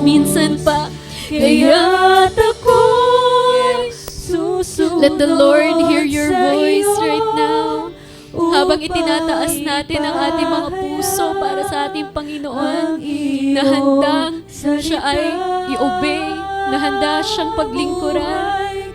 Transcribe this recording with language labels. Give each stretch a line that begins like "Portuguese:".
Filipino: Minsan pa, kaya't ako'y susunod.
English: Let the Lord hear your voice right now.
Filipino: Habang itinataas natin ang ating mga puso para sa ating Panginoon, na handang siya ay i-obey, na handa siyang paglingkuran.